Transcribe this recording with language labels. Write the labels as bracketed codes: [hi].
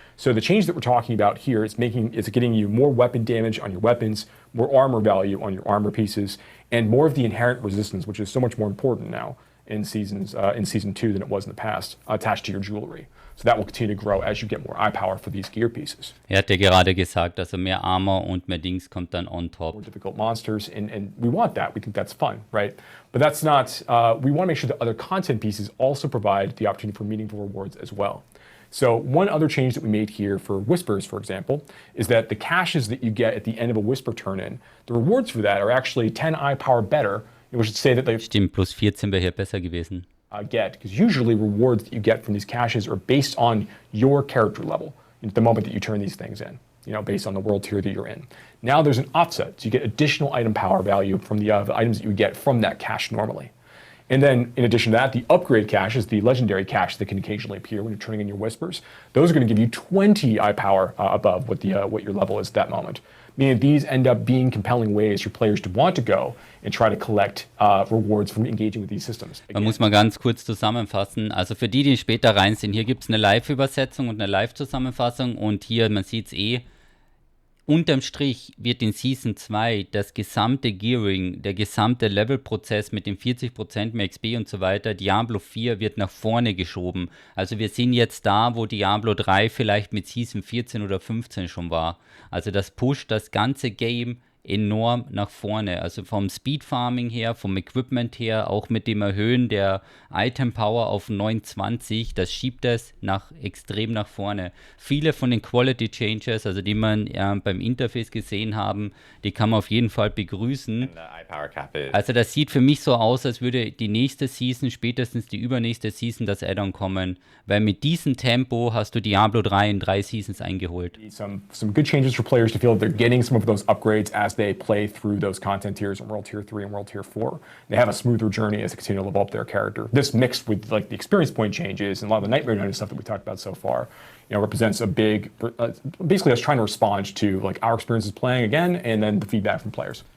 [en] So the change that we're talking about here is getting you more weapon damage on your weapons, more armor value on your armor pieces, and more of the inherent resistance, which is so much more important now in Season 2 than it was in the past, attached to your jewelry. So that will continue to grow as you get more eye power for these gear pieces. [de] Hat ja gerade gesagt, also mehr Armor und mehr Dings kommt dann on top. [en] More difficult monsters, and we want that. We think that's fun, right? But that's not, we want to make sure that other content pieces also provide the opportunity for meaningful rewards as well. So one other change that we made here for Whispers, for example, is that the caches that you get at the end of a Whisper turn-in, the rewards for that are actually 10 eye power better. We should say that they [de] Stimmt, plus 14 wäre hier besser gewesen. [en] Get, because usually rewards that you get from these caches are based on your character level at the moment that you turn these things in, based on the world tier that you're in. Now there's an offset, so you get additional item power value from the items that you get from that cache normally. And then in addition to that, the upgrade caches, the legendary cache that can occasionally appear when you're turning in your Whispers, those are going to give you 20 eye power above what your level is at that moment. Meaning these end up being compelling ways for players to want to go and try to collect rewards from engaging with these systems. [de] Man muss mal ganz kurz zusammenfassen. Also für die später rein sind, hier gibt es eine Live-Übersetzung und eine Live-Zusammenfassung. Und hier, man sieht es unterm Strich wird in Season 2 das gesamte Gearing, der gesamte Levelprozess mit den 40% mehr XP und so weiter, Diablo 4 wird nach vorne geschoben. Also wir sind jetzt da, wo Diablo 3 vielleicht mit Season 14 oder 15 schon war. Also das pusht das ganze Game enorm nach vorne. Also vom Speed Farming her, vom Equipment her, auch mit dem Erhöhen der Item Power auf 920, das schiebt es extrem nach vorne. Viele von den Quality Changes, also die man beim Interface gesehen haben, die kann man auf jeden Fall begrüßen. Also das sieht für mich so aus, als würde die nächste Season, spätestens die übernächste Season, das Add-on kommen, weil mit diesem Tempo hast du Diablo 3 in 3 Seasons eingeholt. [en] Some good changes for players to feel they're getting some of those upgrades as they play through those content tiers in World Tier 3 and World Tier 4. They have a smoother journey as they continue to level up their character. This mixed with like the experience point changes and a lot of the Nightmare Night stuff that we talked about so far, represents a big, basically us trying to respond to like our experiences playing again and then the feedback from players.